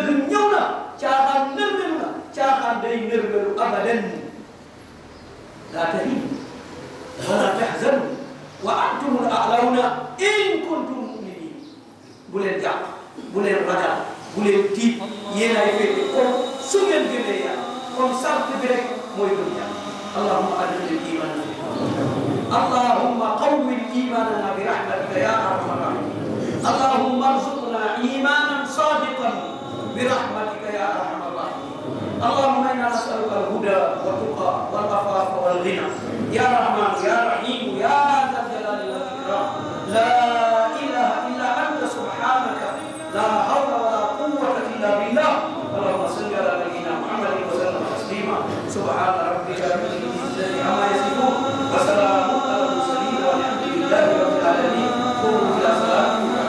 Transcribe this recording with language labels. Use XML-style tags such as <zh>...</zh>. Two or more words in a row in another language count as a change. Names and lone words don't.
<wo>ñëw na caaxaan nërmelu na caaxaan day nërmelu</wo> <ar>أبدا لا تهنوا ولا تحزنوا وأنتم الأعلون إن كنتم مؤمنين</ar> <wo>bu leen jàpp bu leen ragal bu leen tiit yéen ay féete kon su ngeen gëmee yàlla kon sart bi rek mooy gëm yàlla</wo> <ar>اللهم أدخل الإيمان في اللهم قو إيماننا ب رحمتك يا أرحم الراحمين اللهم ارزقنا إيمانا صادقا برحمتك يا أرحم الراحمين اللهم إنا نسألك الهدى والتقى والعفاف والغنى يا رحمن يا رحيم يا ذا الجلال والإكرام لا إله إلا أنت سبحانك لا حول ولا قوة إلا بالله اللهم صل على نبينا محمد وسلم تسليما سبحان ربك رب العزة عما يصفون وسلام على المرسلين والحمد لله رب العالمين قوموا إلى صلاتكم</ar>